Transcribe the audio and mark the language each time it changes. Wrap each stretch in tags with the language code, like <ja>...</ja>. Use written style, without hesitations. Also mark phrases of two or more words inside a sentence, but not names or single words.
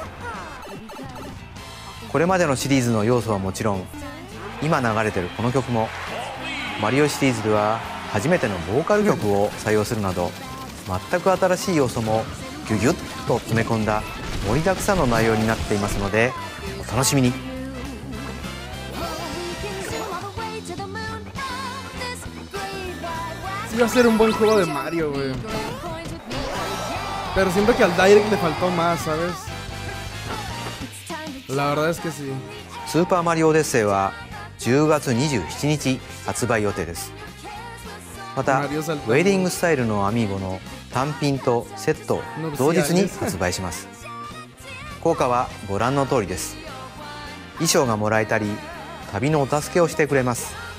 <ja>これまでのシリーズの要素はもちろん、今流れてるこの曲もマリオシリーズでは初めてのボーカル曲を採用するなど、全く新しい要素もギュギュッと詰め込んだ盛りだくさんの内容になっていますので、お楽しみに。</ja> <es>Iba a ser un buen juego de Mario, güey. Pero siento que al Direct le faltó más, ¿sabes? La verdad es que sí.</es> <ja>スーパーマリオオデッセイは10月27日発売予定です。また、ウェディングスタイルのアミーボの単品とセットを同日に発売します。効果はご覧の通りです。衣装がもらえたり、旅のお助けをしてくれます。</ja>